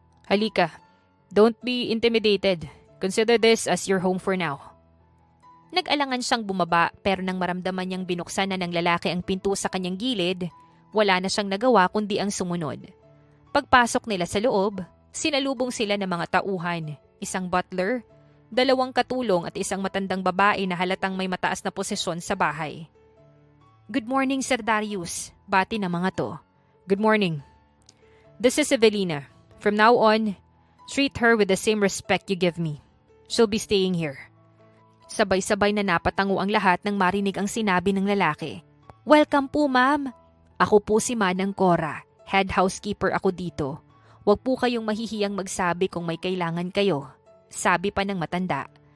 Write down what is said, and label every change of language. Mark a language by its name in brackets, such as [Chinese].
[Filipino] Halika, [English] don't be intimidated. Consider this as your home for now. [Filipino] Nag-alangan siyang bumaba pero nang maramdaman niyang binuksan na ng lalaki ang pinto sa kanyang gilid, wala na siyang nagawa kundi ang sumunod. Pagpasok nila sa loob, sinalubong sila ng mga tauhan, isang butler, 2 katulong at isang matandang babae na halatang may mataas na posisyon sa bahay. [English] Good morning, Sir Darius. [Filipino] Bati ng mga to. [English] Good morning. This is Evelina. From now on, treat her with the same respect you give me. She'll be staying here. [Filipino] Sabay-sabay na napatango ang lahat nang marinig ang sinabi ng lalaki. Welcome po, ma'am. Ako po si Manang Cora. Head housekeeper ako dito. Huwag po kayong mahihiyang magsabi kung may kailangan kayo. Sabi pa ng matanda.